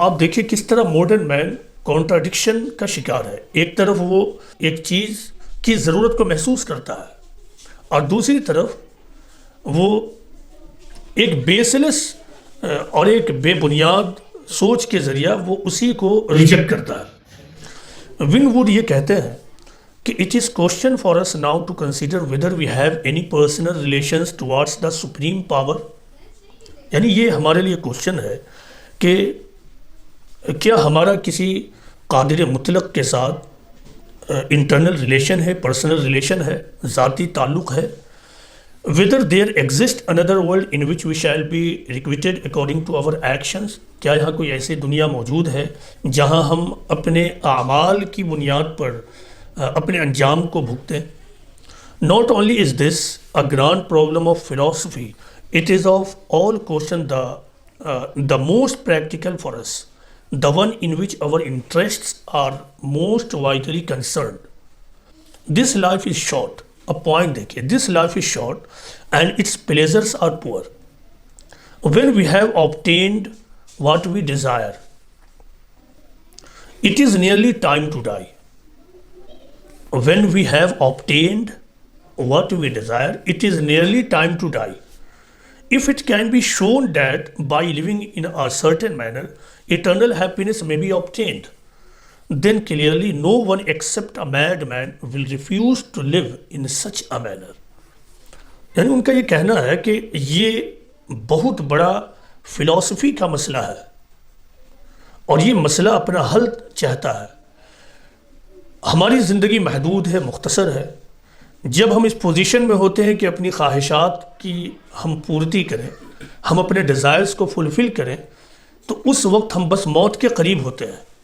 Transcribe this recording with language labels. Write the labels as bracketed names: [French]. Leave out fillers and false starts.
[Urdu] آپ دیکھیں کس طرح ماڈرن مین کانٹراڈکشن کا شکار ہے. ایک طرف وہ ایک چیز کی ضرورت کو محسوس کرتا ہے اور دوسری طرف وہ ایک بیسلیس اور ایک بے بنیاد سوچ کے ذریعہ وہ اسی کو ریجیکٹ کرتا ہے. [English] one would [Urdu] یہ کہتے ہیں کہ [English] it is question for us now to consider whether we have any personal relations towards the supreme power. [Urdu] یعنی یہ ہمارے لیے کوشچن ہے کہ کیا ہمارا کسی قادر مطلق کے ساتھ انٹرنل ریلیشن ہے، پرسنل ریلیشن ہے، ذاتی تعلق ہے. [English] whether there exists another world in which we shall be requited according to our actions. [Urdu] کیا یہاں کوئی ایسی دنیا موجود ہے جہاں ہم اپنے اعمال کی بنیاد پر اپنے انجام کو بھگتیں. [English] Not only is this a grand problem of philosophy, it is of all question the most practical for us, the one in which our interests are most vitally concerned. This life is short. A point [Urdu] دیکھیے, [English] this life is short and its pleasures are poor. When we have obtained what we desire, it is nearly time to die. When we have obtained what we desire, it is nearly time to die. If it can be shown that by living in a certain manner, eternal happiness may be obtained, then clearly no one except a madman will refuse to live in such a manner. [Urdu] یعنی ان کا یہ کہنا ہے کہ یہ بہت بڑا فلسفی کا مسئلہ ہے اور یہ مسئلہ اپنا حل چاہتا ہے. ہماری زندگی محدود ہے، مختصر ہے. جب ہم اس پوزیشن میں ہوتے ہیں کہ اپنی خواہشات کی ہم پورتی کریں، ہم اپنے ڈیزائرز کو فلفل کریں، تو اس وقت ہم بس موت کے قریب ہوتے ہیں.